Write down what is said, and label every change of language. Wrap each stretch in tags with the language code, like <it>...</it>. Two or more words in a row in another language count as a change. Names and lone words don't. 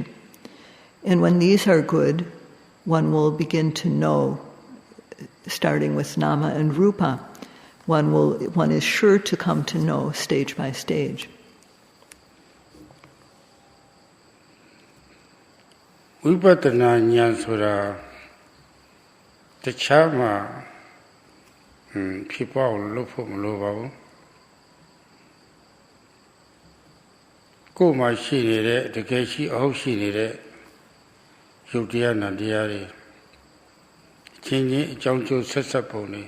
<en>And when these are good, one will begin to know, starting with nama and rupa, one is sure to come to know stage by stage.</en> <my>Vipassana ñanဆိုတာတခြားမှာဖြစ်ပေါ်လို့ဖို့မလိုပါဘူးကိုယ်မှာရှိနေတဲ့တကယ်ရှိအဟုတ်ရှိနေတဲ့ရုပ်တရားနာတရားတွေအချင်းချင်းအကြောင်းကျိုးဆက်ဆက်ပုံ</my>